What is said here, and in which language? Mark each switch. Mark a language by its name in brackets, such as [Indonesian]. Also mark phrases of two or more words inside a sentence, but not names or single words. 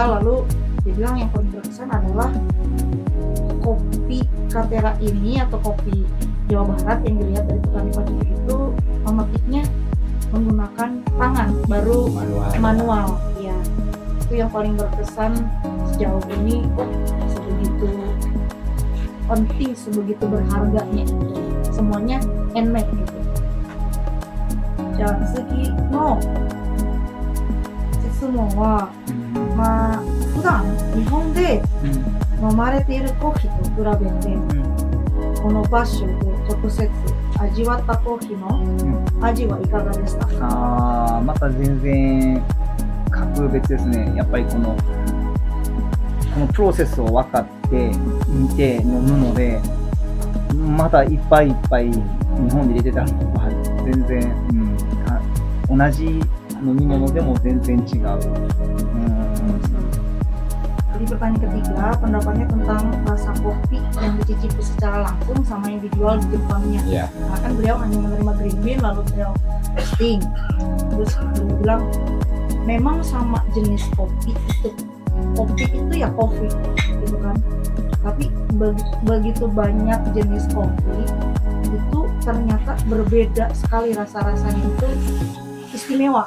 [Indonesian] Lalu dibilang yang paling berkesan adalah kopi Katerra ini atau kopi Jawa Barat yang dilihat dari petani-petani itu memetiknya menggunakan tangan, baru manual. Ya, itu yang paling berkesan sejauh ini. Sebegitu penting, sebegitu berharganya itu. Semuanya handmade gitu. [Japanese] じゃあ次の質問は、普段日本で飲まれているコーヒーと比べて、この場所で直接味わったコーヒーの味はいかがでしたか？また全然格別ですね。やっぱりこのプロセスを分かって見て飲むので、またいっぱいいっぱい日本で入れてたのは全然、同じ飲み物でも全然違う。 [Indonesian] 普 Di pertanyaan ketiga, pendapatnya tentang rasa kopi yang dicicipi secara langsung sama yang dijual di Jepangnya. Iya. Karena kan beliau hanya menerima [English] green bean [Indonesian] lalu beliau testing. Terus beliau bilang memang sama jenis kopi itu. Kopi itu ya kopi, gitu kan. Tapi begitu banyak jenis kopi itu ternyata berbeda sekali rasa-rasanya itu istimewa.